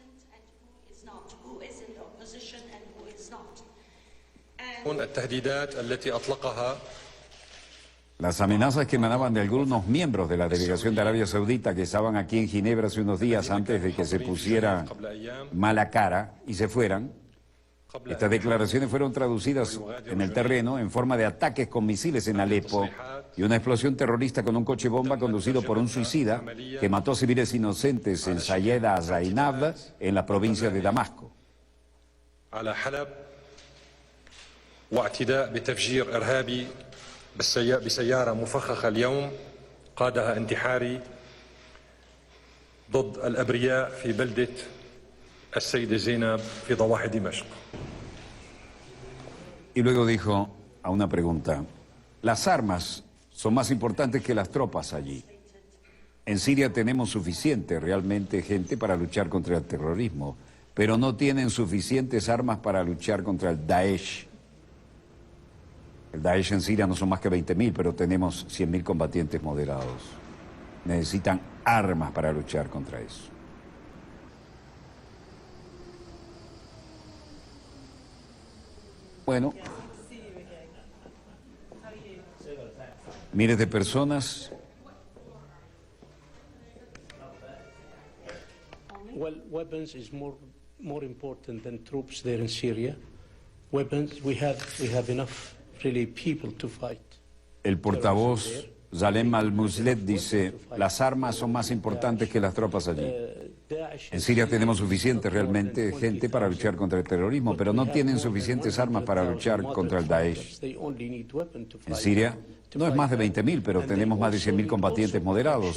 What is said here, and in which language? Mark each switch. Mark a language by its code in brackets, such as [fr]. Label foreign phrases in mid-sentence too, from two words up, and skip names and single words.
[es] Las amenazas que emanaban de algunos miembros de la delegación de Arabia Saudita que estaban aquí en Ginebra hace unos días antes de que se pusieran mala cara y se fueran. Estas declaraciones fueron traducidas en el terreno en forma de ataques con misiles en Alepo y una explosión terrorista con un coche bomba conducido por un suicida que mató civiles inocentes en Sayeda Zainab, en la provincia de Damasco. [ar] واعتداء بتفجير إرهابي بسيارة مفخخة اليوم قادها انتحاري ضد الأبرياء في بلدة السيدة زينب في ضواحي دمشق. [es] Y luego dijo a una pregunta: las armas son más importantes que las tropas allí. En Siria tenemos suficiente realmente gente para luchar contra el terrorismo, pero no tienen suficientes armas para luchar contra el Daesh. El Daesh en Siria no son más que 20.000, pero tenemos 100.000 combatientes moderados. Necesitan armas para luchar contra eso. Bueno, miles de personas. [en] Well, weapons is more important than troops there in Syria. Weapons, we have enough. [es] El portavoz Zalem al-Muslet dice: las armas son más importantes que las tropas allí. En Siria tenemos suficiente realmente gente para luchar contra el terrorismo, pero no tienen suficientes armas para luchar contra el Daesh. En Siria no es más de 20.000, pero tenemos más de 100.000 combatientes moderados.